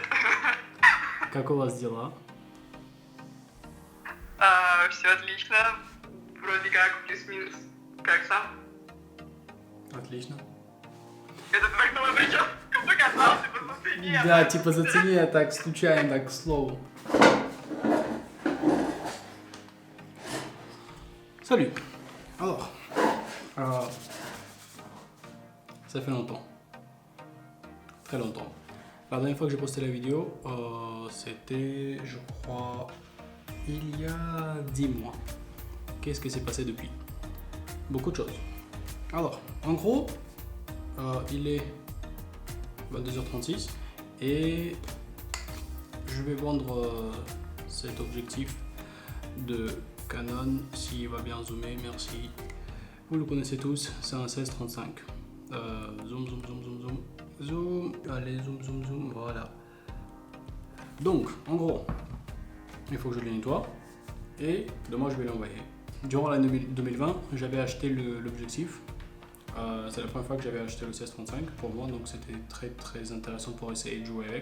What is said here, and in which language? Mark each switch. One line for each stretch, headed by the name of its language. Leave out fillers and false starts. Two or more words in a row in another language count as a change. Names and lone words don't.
Russian: как у вас дела? Все отлично. Вроде как плюс-минус. Как сам? Отлично. Это ты так на прическу показался, посмотри, нет. Да, типа зацени, я так случайно, так к слову.
French: Salut. Alors, ça fait longtemps. Très longtemps. La dernière fois que j'ai posté la vidéo, c'était, je crois, il y a 10 mois. Qu'est-ce qui s'est passé depuis? Beaucoup de choses. Alors, en gros, il est 22h36 et je vais vendre cet objectif de Canon, s'il va bien zoomer, merci. Vous le connaissez tous, c'est un 16-35. Zoom, zoom, zoom, zoom, zoom. Zoom, allez, zoom, zoom, zoom, voilà. Donc, en gros, il faut que je le nettoie et demain je vais l'envoyer. Durant l'année 2020, j'avais acheté l'objectif. C'est la première fois que j'avais acheté le 16-35 pour moi, donc c'était très très intéressant pour essayer de jouer avec.